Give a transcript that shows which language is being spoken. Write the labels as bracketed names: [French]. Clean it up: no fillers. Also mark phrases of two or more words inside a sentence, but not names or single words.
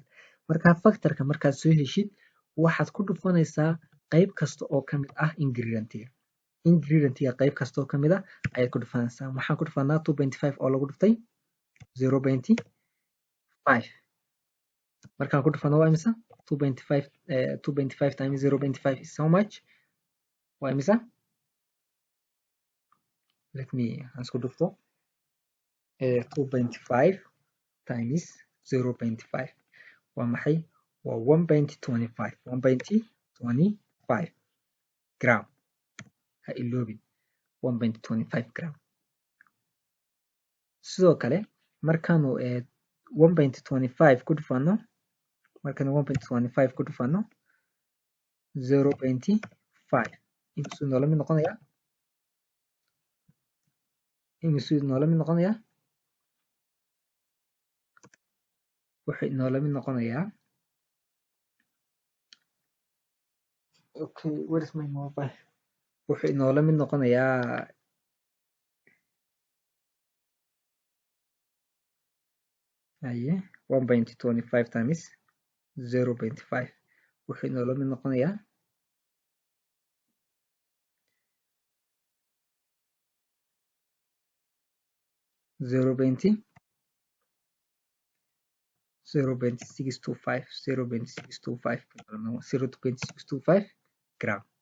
[Somali] marka factorka markaad soo heshid waxaad ku dhufanaysaa qayb kasta oo ka mid ah ingredient-ga qayb kasta oo ka mid ah ayaad ku dhufanaysaa. waxaan ku dhufanaa 2.5 oo lagu dhuftay 0.5. markaan ku dhufano waa imisa? [English] 2.5 times 0.5 is how much? [Somali] waa imisa? [English] let me [Somali] isku dhufto 2.5 times 0.5 waa maxay? waa 1.25 gram. ha iloobin 1.25 gram. sidoo kale markaanu 1.25 ku dhufano 0.5 imisuu noola mid noqonayaa? wuxuu inoola mid noqonayaa [English] okay, where is my mobile? [Somali] wuxuu inoola mid noqonayaa haye 1.25 times 0.5 wuxuu inoola mid noqonayaa 0.625 gram.